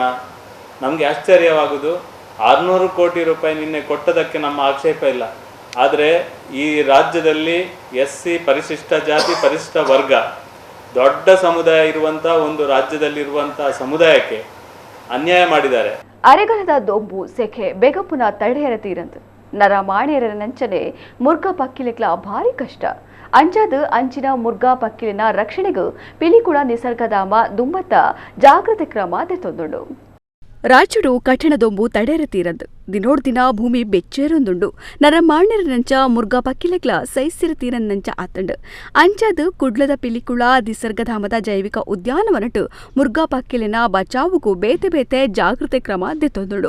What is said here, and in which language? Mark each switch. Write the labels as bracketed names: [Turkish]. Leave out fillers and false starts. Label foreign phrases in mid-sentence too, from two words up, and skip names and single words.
[Kannada] ನಮಗೆ ಆಶ್ಚರ್ಯವಾಗುವುದು 600 ಕೋಟಿ ರೂಪಾಯಿ ನಿನ್ನೆ ಕೊಟ್ಟದಕ್ಕೆ ನಮ್ಮ ಆಕ್ಷೇಪ ಇಲ್ಲ. ಆದರೆ ಈ ರಾಜ್ಯದಲ್ಲಿ SC ಪರಿಶಿಷ್ಟ ಜಾತಿ ಪರಿಶಿಷ್ಟ ವರ್ಗ ದೊಡ್ಡ ಸಮುದಾಯ ಇರುವಂಥ ಒಂದು ರಾಜ್ಯದಲ್ಲಿರುವಂಥ ಸಮುದಾಯಕ್ಕೆ ಅನ್ಯಾಯ ಮಾಡಿದ್ದಾರೆ. [Tulu] ಅರೆಗಲದ ದೊಂಬು ಸೆಖೆ ಬೆಗಪುನ ತಡೆಯರ ತೀರಂದು ನರ ಮಾಣಿಯರ ನಂಚನೆ ಮುರ್ಗಾ ಪಕ್ಕಿಲಿಕ್ಲ ಭಾರಿ ಕಷ್ಟ. ಅಂಚಾದ ಅಂಚಿನ ಮುರ್ಗಾ ಪಕ್ಕಿಲಿನ ರಕ್ಷಣೆಗೂ ಪಿಲಿಕುಳ ನಿಸರ್ಗಧಾಮ ದುಂಬತ್ತ ಜಾಗೃತಿ ಕ್ರಮ ತೆತ್ತೊಂದುಂಡು. ರಾಜ್ಯಡು ಕಠಿಣದೊಂಬು ತಡೆಯರ ತೀರಂದು ದಿನೋಡ್ ದಿನ ಭೂಮಿ ಬೆಚ್ಚೇರೊಂದುಂಡು ನರ ಮಾಣಿರನಂಚ ಮುರ್ಗಾ ಪಕ್ಕಿಲೆಗ್ಲ ಸೈಸಿರ ತೀರನ್ನಂಚ ಆತಂಡು ಅಂಚಾದ ಕುಡ್ಲದ ಪಿಲಿಕುಳ ನಿಸರ್ಗಧಾಮದ ಜೈವಿಕ ಉದ್ಯಾನವನಟ್ಟು ಮುರ್ಗಾ ಪಕ್ಕಿಲಿನ ಬಚಾವುಗೂ ಬೇತೆ ಬೇತೆ ಜಾಗೃತಿ ಕ್ರಮ ದೆತ್ತೊಂದುಂಡು.